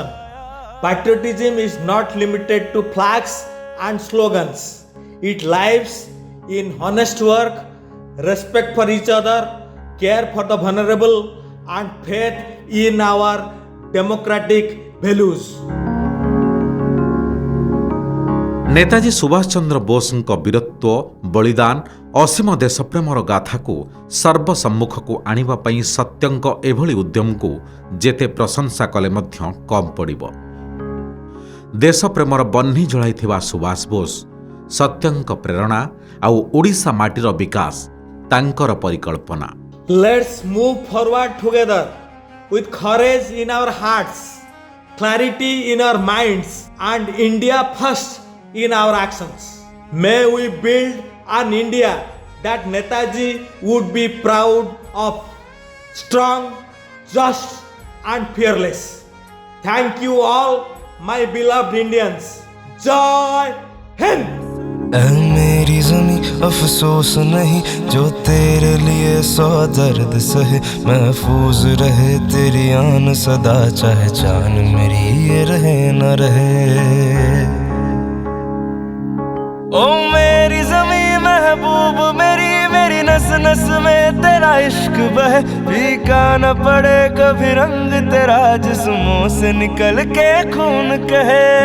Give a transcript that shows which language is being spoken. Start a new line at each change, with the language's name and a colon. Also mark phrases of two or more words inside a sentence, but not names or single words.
English: Patriotism is not limited to flags and slogans, it lives in honest work, respect for each other, care for the vulnerable, and faith in our democratic values.
Odia: ନେତାଜୀ ସୁଭାଷ ଚନ୍ଦ୍ର ବୋଷଙ୍କ ବୀରତ୍ୱ ବଳିଦାନ ଅସୀମ ଦେଶପ୍ରେମର ଗାଥାକୁ ସର୍ବସମ୍ମୁଖକୁ ଆଣିବା ପାଇଁ ସତ୍ୟଙ୍କ ଏଭଳି ଉଦ୍ୟମକୁ ଯେତେ ପ୍ରଶଂସା କଲେ ମଧ୍ୟ କମ୍ ପଡ଼ିବ। ଦେଶପ୍ରେମର ବହ୍ନି ଜଳାଇଥିବା ସୁଭାଷ ବୋଷ ସତ୍ୟଙ୍କ ପ୍ରେରଣା ଆଉ ଓଡ଼ିଶା ମାଟିର ବିକାଶ ତାଙ୍କର ପରିକଳ୍ପନା।
English: Let's move forward together with courage in our hearts, clarity in our minds, and India first in our actions. May we build an India that Netaji would be proud of, strong, just, and fearless. Thank you all, my beloved Indians. Jai Hind!
Hindi: ऐ मेरी ज़मीं अफसोस नहीं जो तेरे लिए सौ दर्द सहे, महफूज रहे तेरी आन सदा, चाहे जान मेरी ये रहे न रहे। ओ मेरी ज़मीं महबूब मेरी, मेरी नस नस में तेरा इश्क बहे, फीका न पड़े कभी रंग तेरा जिस्मों से निकल के खून कहे।